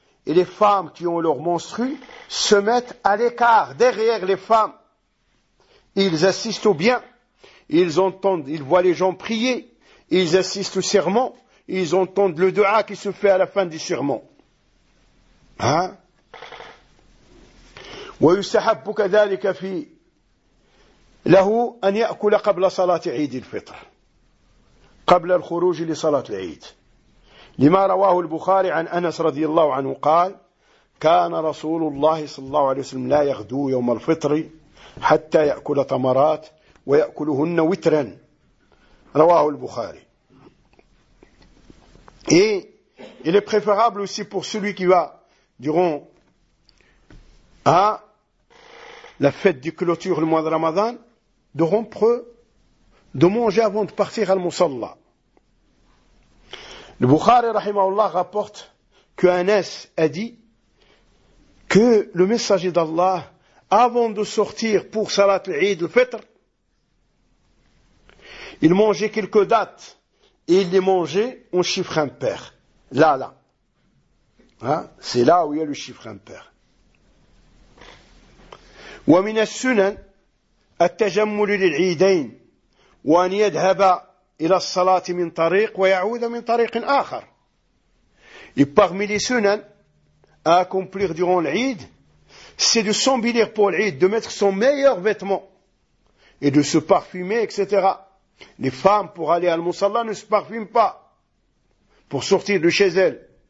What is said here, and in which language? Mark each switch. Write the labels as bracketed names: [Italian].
[French] Et les femmes qui ont leur menstrue se mettent à l'écart, derrière les femmes. Ils assistent au bien, ils entendent, ils voient les gens prier, ils assistent au serment, ils entendent le dua qui se fait à la fin du serment. [Arabic] ويستحب كذلك في له أن يأكل قبل صلاة عيد الفطر قبل الخروج لصلاة العيد لما رواه البخاري عن أنس رضي الله عنه قال كان رسول الله صلى الله عليه وسلم لا يغدو يوم الفطر حتى يأكل تمرات ويأكلهن وترا رواه البخاري. [French] Et il est préférable aussi pour celui qui va durant la fête de clôture le mois de Ramadan, de rompre, de manger avant de partir à Al-Musalla. Le Bukhari, rahimahullah, rapporte que Anas a dit que le messager d'Allah, avant de sortir pour Salat al-Eid al-Fitr, il mangeait quelques dattes et il les mangeait en chiffre impair. Là. C'est là où il y a le chiffre impair. [Arabic] ومن السنن التجمل للعيدين وأن يذهب إلى الصلاة من طريق ويعود من طريق آخر. [French] Et parmi les sunan à accomplir durant l'Eid, c'est de s'embellir pour l'Eid, de mettre son meilleur vêtement et de se parfumer, etc. Les femmes pour aller à Al-Musalla ne se parfument pas pour sortir de chez elles.